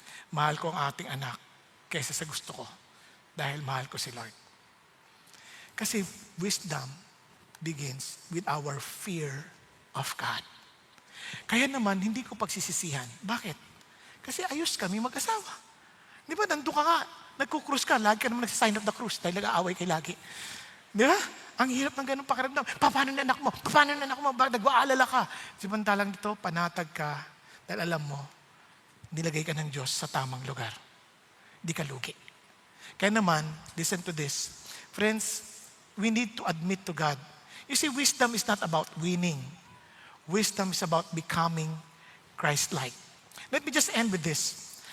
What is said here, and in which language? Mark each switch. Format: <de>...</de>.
<tl>Mahal ko ang ating anak, kaysa sa gusto ko, dahil mahal ko si Lord.</tl> <en>Kasi wisdom begins with our fear of God.</en> <tl>Kaya naman, hindi ko pagsisisihan. Bakit? Kasi ayos kami mag-asawa. Di ba, nandun ka nga, nagkukrus ka, lagi ka naman nagsasign of the cross dahil nag-aaway kay lagi. Di ba? Ang hirap ng ganun pakiramdam. Paano na anak mo? Paano na anak mo? Nag-aalala ka. Samantalang dito, panatag ka dahil alam mo, nilagay ka ng Diyos sa tamang lugar. Di ka lugi. Kaya naman,</tl> <en>listen to this. Friends, we need to admit to God. You see, wisdom is not about winning. Wisdom is about becoming Christ-like. Let me just end with this.</en>